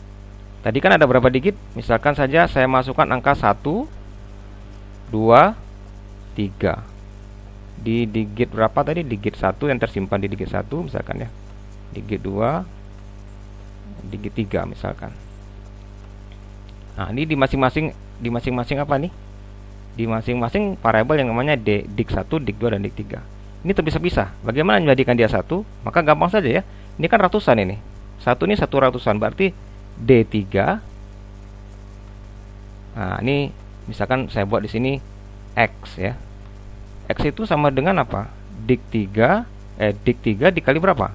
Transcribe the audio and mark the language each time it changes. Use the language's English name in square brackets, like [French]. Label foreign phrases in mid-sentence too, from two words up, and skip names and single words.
[Indonesian] Tadi kan ada berapa digit? Misalkan saja saya masukkan angka 1, 2, 3. Di digit berapa tadi? Digit 1 yang tersimpan di digit 1 misalkan ya. Digit 2, digit 3 misalkan. Nah, ini di masing-masing apa nih? Di masing-masing variabel yang namanya dig 1, dig 2 dan dig 3. Ini terpisah-pisah. Bagaimana menjadikan dia satu? Maka gampang saja ya. Ini kan ratusan ini. Satu ini 1 ratusan, berarti D3. Nah, ini misalkan saya buat di sini X ya. X itu sama dengan apa? Dig 3 dikali berapa?